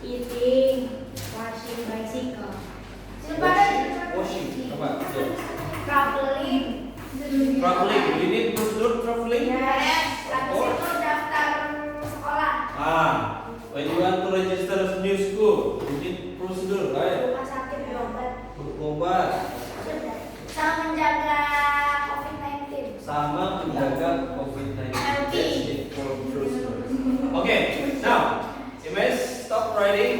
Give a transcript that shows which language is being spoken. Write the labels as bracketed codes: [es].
[en] eating, washing bicycle, Washing. [id] Apa? [en] Yeah. Traveling. Traveling. Do you need prosedur traveling? Yes. [id] Habis itu daftar sekolah. [en] When you want to register a new school, you need prosedur, right? [id] Rumah sakit berobat. Berobat Sama menjaga COVID-19. sama menjaga COVID-19. [en] Healthy. That's it for prosedur. Okay. Now, you may stop writing.